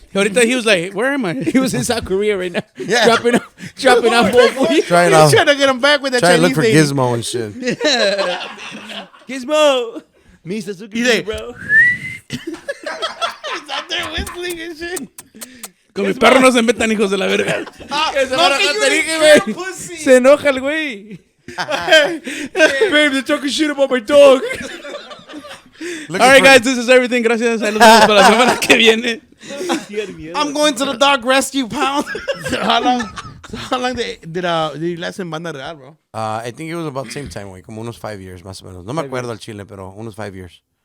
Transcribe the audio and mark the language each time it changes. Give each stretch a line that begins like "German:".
Spanish: Ahorita
English: he was like, where am I? He was in South Korea right now. Yeah. Dropping off both. Trying He's to trying to get him back with that trying to look for lady. Gizmo and shit. Gizmo. Misa Suzuki, He's like- bro. He's out there whistling and shit.
Spanish: Con mis perros no se metan, hijos de la verga. Que se van a Catarina, güey. Se enoja el güey.
English: Babe, they're talking shit about my dog. All right, guys, this is everything.
Spanish: Gracias. Ahí nos vemos para la semana que viene.
English: I'm going to the dog rescue pound. How long did you last in Banda Real, bro? I think it was about the same time, güey.
Spanish: Como unos
English: 5 years,
Spanish: más o menos. No me acuerdo al chile, pero unos 5 years.